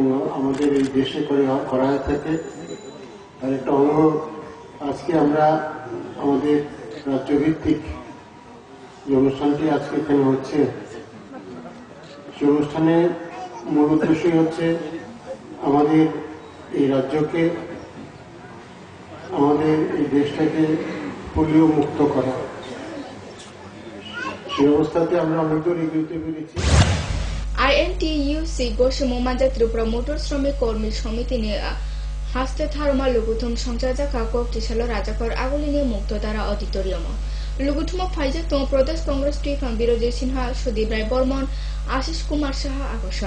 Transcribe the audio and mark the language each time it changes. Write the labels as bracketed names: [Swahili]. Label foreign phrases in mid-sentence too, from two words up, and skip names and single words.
[Bangla] আমাদের এই দেশে করা হয়ে থাকে তার একটা অঙ্গ আজকে আমরা আমাদের রাজ্যভিত্তিক যে অনুষ্ঠানটি আজকে এখানে হচ্ছে সেই অনুষ্ঠানের মূল উদ্দেশ্যই হচ্ছে আমাদের এই রাজ্যকে আমাদের এই দেশটাকে পোলিও মুক্ত করা। সেই অবস্থাতে আমরা অনেক দূর এগিয়ে পেরেছি। [Kok Borok] INTUC Goshimomaja Tripura Motor Shramik Kormi Samiti ne haste tharma luguthum songchajaka koktisalo rajakor agolini mukto dara auditorium luguthuma phaija tom Pradesh Congress Tikam Biroji Sinha Sudip Rai Bormon Ashish Kumar Saha Agosha